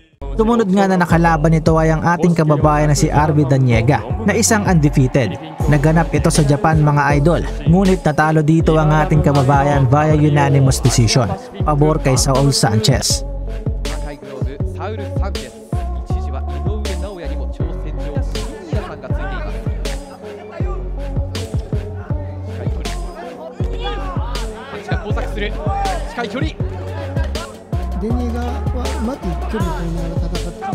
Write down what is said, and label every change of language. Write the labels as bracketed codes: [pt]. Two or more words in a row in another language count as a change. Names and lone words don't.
[tl] Sumunod nga na nakalaban nito ay ang ating kababayan na si Arby Daniega na isang undefeated. Naganap ito sa Japan mga idol, ngunit natalo dito ang ating kababayan [en] via unanimous decision, [tl] pabor kay Saul Sanchez. [ja] 赤いグローブサウル・サンチェス、一時は井上尚弥にも挑戦状新谷さんがついています。近い距離、交錯する近い距離、デニーガはうまく距離を取りながら戦って、